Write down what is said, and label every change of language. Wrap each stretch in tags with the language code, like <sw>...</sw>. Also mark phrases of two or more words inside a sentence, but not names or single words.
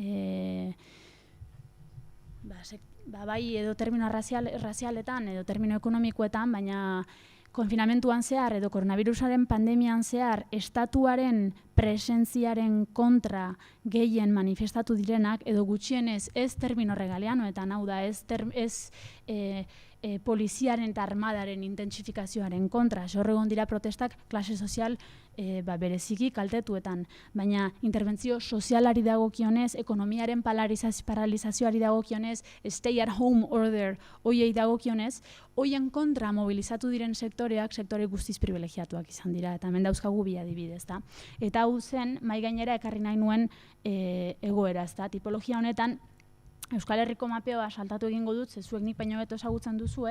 <eu>Bai edo termino razialetan, edo termino ekonomikoetan, baina konfinamentuan zehar edo koronavirusaren pandemian zehar estatuaren presentziaren kontra gehien manifestatu direnak edo gutxienez ez termino regaleanoetan, hau da, ez poliziaren eta armadaren intentsifikazioaren kontra. Horregon dira protestak klase sozial bereziki kaltetuetan, baina interbentzio sozialari dagokionez, ekonomiaren paralizazioari dagokionez,</eu> <en>stay at home order</en> <eu>hoiei dagokionez, hoien kontra mobilizatu diren sektoreak sektore guztiz privilegiatuak izan dira, eta hemen dauzkagu bi adibidez, da. Eta hau zen, mahai gainera ekarri nahi nuen egoera, ezta. Tipologia honetan, Euskal Herriko mapeoa saltatu egingo dut, zezuek nik baino beto ezagutzen duzue.</eu>